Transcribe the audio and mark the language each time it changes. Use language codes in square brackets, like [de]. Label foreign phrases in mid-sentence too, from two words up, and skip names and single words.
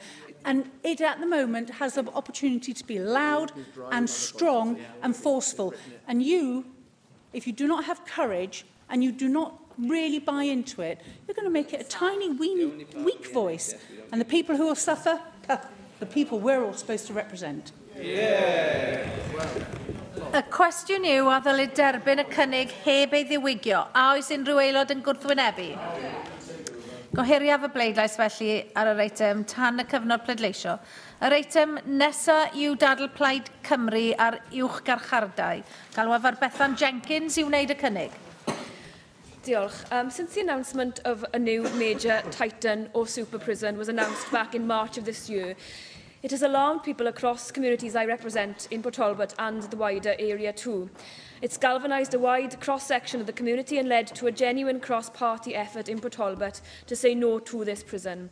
[en] And it, at the moment, has the opportunity to be loud and strong and forceful. And you, if you do not have courage and you do not really buy into it, you're going to make it a tiny, weeny, weak voice. And the people who will suffer, the people we're all supposed to represent. [cy] Y cwestiwn yw a ddylid derbyn y cynnig heb ei ddiwygio. A oes unrhyw aelod yn gwrthwynebu? Gohiriaf y bleidlais felly ar yr eitem tan y cyfnod pleidleisio. Yr eitem nesaf yw dadl Plaid Cymru ar uwch garchardai. Galwaf ar Bethan Jenkins i wneud y cynnig. Diolch. [en] Since the announcement of a new major titan or super prison was announced back in March of this year, It has alarmed people across communities I represent in Port Talbot and the wider area too. It's galvanised a wide cross-section of the community and led to a genuine cross-party effort in Port Talbot to say no to this prison.